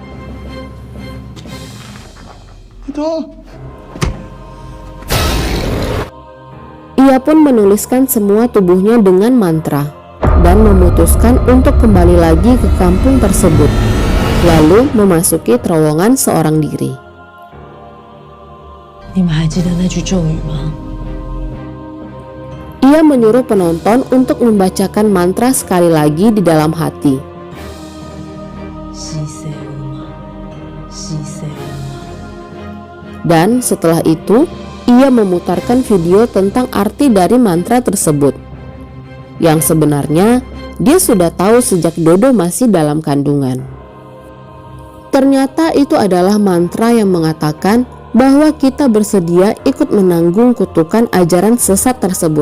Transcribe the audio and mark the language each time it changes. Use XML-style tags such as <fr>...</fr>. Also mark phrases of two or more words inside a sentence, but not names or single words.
<id>Ia pun menuliskan semua tubuhnya dengan mantra dan memutuskan untuk kembali lagi ke kampung tersebut, lalu memasuki terowongan seorang diri.</id> <zh>你们还记得那句咒语吗？</zh> <id>Ia menyuruh penonton untuk membacakan mantra sekali lagi di dalam hati.</id> <zh>西塞乌玛，西塞乌玛。</zh> <id>Dan setelah itu, ia memutarkan video tentang arti dari mantra tersebut. Yang sebenarnya, dia sudah tahu sejak Dodo masih dalam kandungan. Ternyata itu adalah mantra yang mengatakan bahwa kita bersedia ikut menanggung kutukan ajaran sesat tersebut.</id>